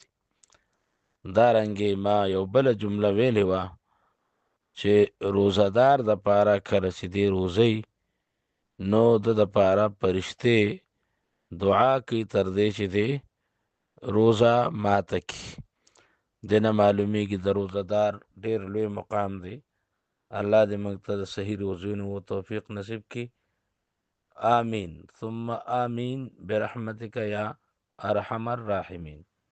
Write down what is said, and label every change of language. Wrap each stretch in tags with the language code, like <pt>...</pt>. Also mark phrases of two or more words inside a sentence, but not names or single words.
<ps>دارنګې ما یو بله جمله ویلې وه چې روزهدار د پاره کله چې دی روزی نو د پاره فرشتې دعا کوي تر دې چې دی روزه ماته کی. دینه معلومیږي د روزهدار ډیر لوی مقام دی. الله دې موږ ته د صحیح روزونو توفیق نصیب کی.</ps> <ar>آمین ثم آمین برحمتک یا ارحم الراحمین.</ar>